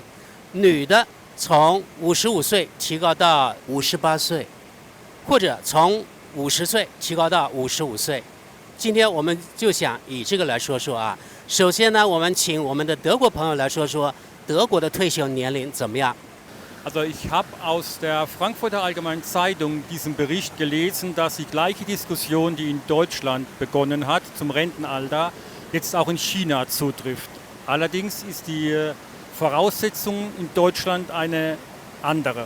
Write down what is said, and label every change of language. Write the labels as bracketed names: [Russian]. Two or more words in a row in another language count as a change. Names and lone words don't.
[Chinese] 女的从55岁提高到58岁，或者从50岁提高到55岁。今天我们就想以这个来说说啊。首先呢，我们请我们的德国朋友来说说德国的退休年龄怎么样。 [German] Also ich habe aus der Frankfurter Allgemeinen Zeitung diesen Bericht gelesen, dass die gleiche Diskussion, die in Deutschland begonnen hat zum Rentenalter, jetzt auch in China zutrifft. Allerdings ist die Voraussetzung in Deutschland eine andere.